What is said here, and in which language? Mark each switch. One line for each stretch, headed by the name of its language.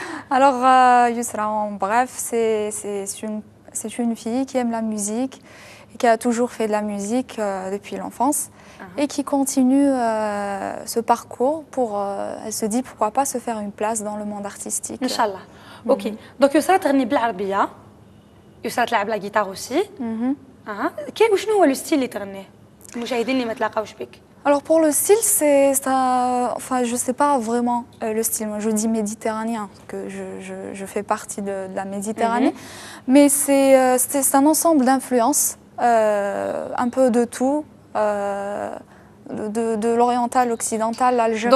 French: Alors, Yusra, en bref, c'est une fille qui aime la musique et qui a toujours fait de la musique depuis l'enfance et qui continue ce parcours pour, elle se dit pourquoi pas se faire une place dans le monde artistique. Inch'Allah. Ok.
Arabic: Donc Yusra تغني بالعربية. يسرا تلعب لا جيتار aussi. كيف وشنو هو الستيل اللي تغنيه؟ المشاهدين اللي ما تلاقاوش بك.
French: Alors pour le style, enfin je sais pas vraiment le style. Moi je dis méditerranéen, que je fais partie de la Méditerranée, mais c'est un ensemble d'influences, un peu de tout, de l'oriental, occidental, l'algérien.